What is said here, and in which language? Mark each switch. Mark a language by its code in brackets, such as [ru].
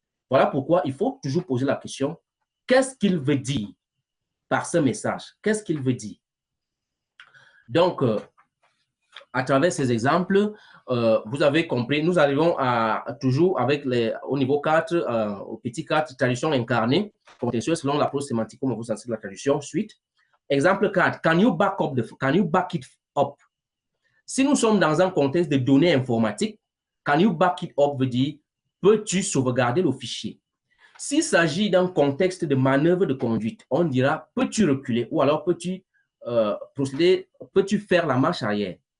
[fr] Voilà pourquoi il faut toujours poser la question, qu'est-ce qu'il veut dire par ce message? Qu'est-ce qu'il veut dire? Donc, à travers ces exemples, vous avez compris, nous arrivons toujours avec au niveau 4, au petit 4, tradition incarnée, contextuelle selon l'approche sémantique, comme vous enseigne la traduction, suite. Exemple 4, [en] can you back it up? [fr] Si nous sommes dans un contexte de données informatiques, [en] can you back it up [fr] veut dire, peux-tu sauvegarder le fichier? S'il s'agit d'un contexte de manœuvre de conduite, on dira, peux-tu reculer? Ou alors, peux-tu procéder, peux-tu faire la marche arrière?